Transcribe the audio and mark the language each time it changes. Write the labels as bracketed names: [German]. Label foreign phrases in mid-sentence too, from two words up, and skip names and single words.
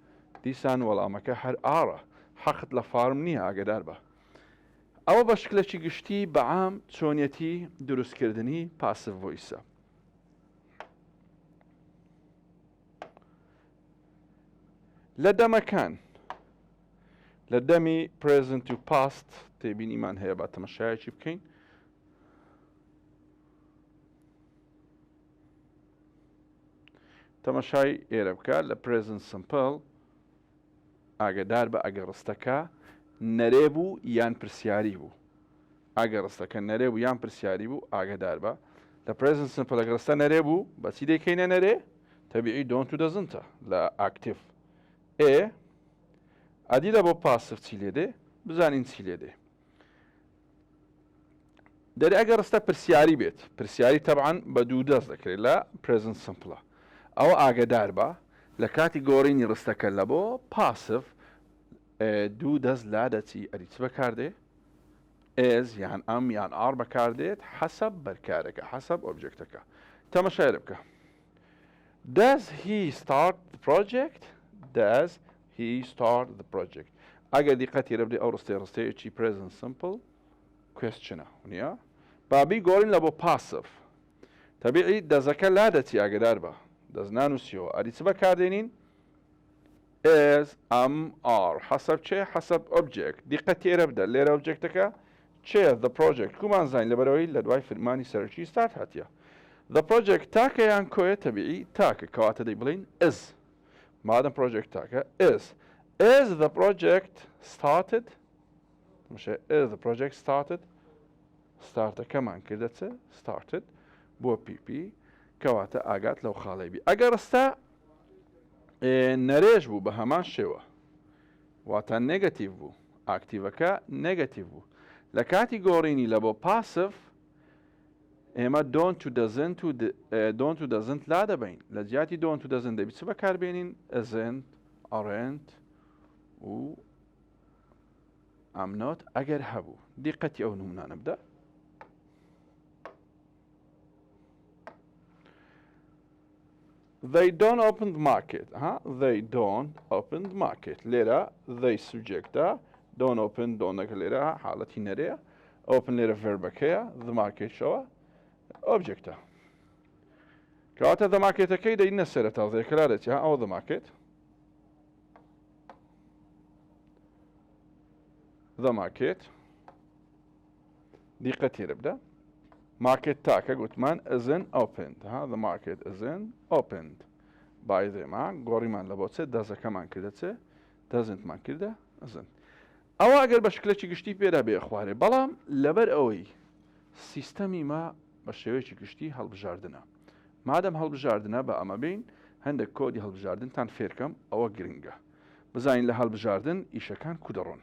[Central Kurdish] دیسان وەڵامەکە هەر ئاڕە حەقت لە فارم نییە ئاگدار بە. ئەوە بە شکلێکی گشتی بەعام چۆنیەتی دروستکردنی پاسیڤ ڤۆیسە. لە دەمەکان لە دەمی present و past تێبینیمان هەیە با تەمەشایەکی بکەین. تەمەشای ئێرە بکە لە [English] present simple [Central Kurdish] ئاگدار بە ئەگە ڕستەکە نەرێ بوو یان پرسیاری بوو. ئەگە ڕستەکە نەرێ بوو یان پرسیاری بوو ئاگدار بە لە [English] present simple [Central Kurdish] ئەگە ڕستە نەرێ بوو بەچی دەیکەینە نەرێ تەبیعی don't و دەزنتە لە active. ئەدی لە بۆ passive چی لێ دێ بزانین چی لێ دێ. دەری ئەگە ڕستە پرسیاری بێت پرسیاری تەبعاً بە دوو دەست دەکرێت لە [English] present simple [Central Kurdish] ئەوە ئاگدار بە لە کاتی گۆڕینی ڕستەکە لە بۆ passive دوو دەست لا دەچی ئەری چ بەکاردێ is یان ئەم یان ئار بەکاردێت حەسەب بەرکارەکە حەسەب ئۆبجێکتەکە. تەمەشای لێ بکە. [English] Does he start the project? Does he start the project? [Central Kurdish] ئەگەر دیقەتی لێ بدەی ئەو ڕستەیەکی [English] present simple question [Central Kurdish] ە نییە بابی گۆڕین لە بۆ passive تەبیعی دەزەکە لا دەچی ئاگدار بە دەست نانووسیەوە ئەری چ بەکاردێنین is ئەم ئار حەسەب چێ حەسەب ئۆبجێکت دیقەتی ئێرە بدە لێرە ئۆبجێکتەکە چێ [English] the project [Central Kurdish] کومان زانین لەبەرەوەی لە دوای فرمانی سەرەکی start هاتیە. [English] The project [Central Kurdish] تاکە یان کۆیە تەبیعی تاکە کەواتە دەی بڵین is مادەم project تاکە [English] is the project started is the project started [Central Kurdish] startەکەمان کردە چ started بۆ PP کەواتە ئاگات لەو خاڵەی بی ئەگەر ڕستە نەرێژ بوو بە هەمان شێوە واتە نێگەتیڤ بوو ئاکتیڤەکە نێگەتیڤ بوو لە کاتی گۆڕینی لە بۆ passive ئێمە don't و doesn't لا دەبین لە جیاتی don't و doesn't دەبی چ بەکاربێنین [English] isn't aren't [Central Kurdish] و [English] I'm not [Central Kurdish] ئەگەر هەبوو دیقەتی ئەو نمونانە بدە. [English] They don't open the market. They don't open the market. [Central Kurdish] لێرە they subjectە [English] don't open don't [Central Kurdish] لێرە حاڵەتی نەرەیە open لێرە verbەکەیە [English] the market [Central Kurdish] شەوە objectە. کەواتە [English] the market [Central Kurdish] ەکەی دەینە سەرەتا زێکەلا دەچی ئەوە [English] the market the market [Central Kurdish] دیقەتی لێرە بدە market تاکە گوتمان [English] isn't opened the market isn't opened by them [Central Kurdish] گۆڕیمان لە بۆ چێ دەزەکەمان کردە چێ doesn'tمان کردە isn't. ئەوە ئەگەر بە شکلێکی گشتی پێدا بێ خوارێ بەڵام لەبەر ئەوەی سیستەمی ما بە شێوەیەکی گشتی هەڵبژاردنە مادەم هەڵبژاردنە بە ئەمە بین هەندێک کۆدی هەڵبژاردنتان فێرکەم ئەوە گرنگە بزانین لە هەڵبژاردن ئیشەکان کودەڕۆن.